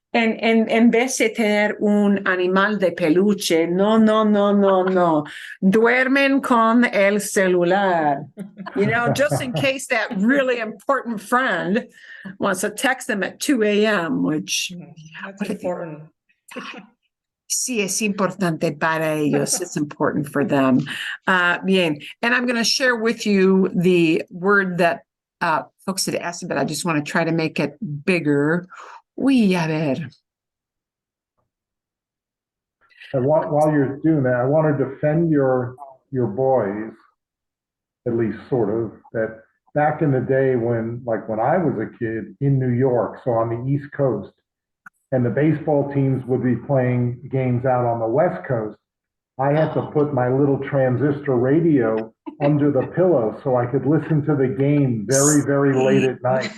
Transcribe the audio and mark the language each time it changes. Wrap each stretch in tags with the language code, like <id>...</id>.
<es>en vez de tener un animal de peluche, no, no, no, no, no. Duermen con el celular.</es> <en>You know, just in case that really important friend wants to text them at 2 a.m., which That's what if- important.</en> <es>sí es importante para ellos.</es> <en>It's important for them. Bien. And I'm going to share with you the word that folks had asked about. I just want to try to make it bigger.</en> <es>Uy, a ver.</es> <en>And while you're doing that, I want to defend your boys, at least sort of, that back in the day when I was a kid in New York, so on the East Coast, and the baseball teams would be playing games out on the West Coast, I had to put my little transistor radio under the pillow so I could listen to the game very, very late at night.</en>